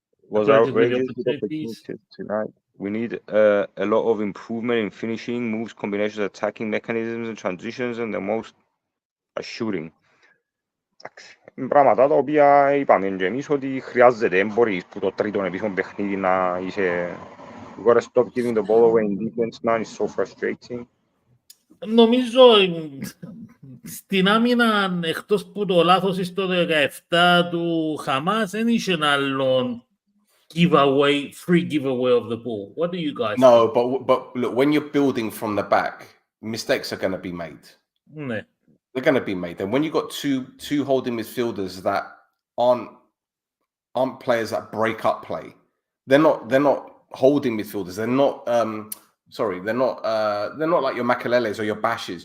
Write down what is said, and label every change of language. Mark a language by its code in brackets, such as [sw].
[en] Was outrageous with opportunities tonight. We need a lot of improvement in finishing, moves, combinations, attacking mechanisms and transitions, and the most shooting. [el] Πράγματα τα οποία είπαμε και εμείς ότι χρειάζεται, δεν μπορείς που το τρίτον επίσημο παιχνίδι να είσαι... [en] You gotta stop giving the ball away in defense, man, it's so frustrating. [el] Νομίζω στην άμυνα, εκτός που το λάθος στο 17 του Χαμάς, δεν είχε άλλον giveaway, [en] free giveaway of the ball. What do you guys no, think? but look, when you're building from the back, mistakes are going to be made. [el] Ναι. [en] They're going to be made. And when you've got two holding midfielders that aren't players that break up play, they're not holding midfielders. They're not they're not like your Makaleles or your Bashes.